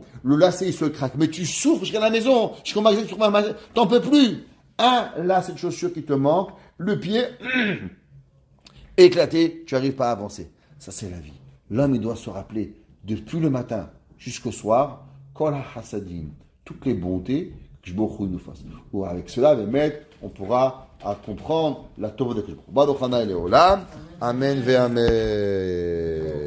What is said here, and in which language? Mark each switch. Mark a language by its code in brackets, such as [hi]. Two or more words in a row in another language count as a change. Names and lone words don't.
[fr] Le lacet, il se craque, mais tu souffres jusqu'à la maison, jusqu'au magasin, sur ma maison, t'en peux plus. Un lacet de chaussures qui te manque, le pied éclaté, tu n'arrives pas à avancer. Ça, c'est la vie. L'homme, il doit se rappeler, depuis le matin jusqu'au soir, [he] כל החסדים, [fr] toutes les bontés que [he] ברוך הוא [fr] nous fasse. Ou avec cela, on pourra comprendre la Torah de Baruch Hana et Olam. [he] אמן ואמן.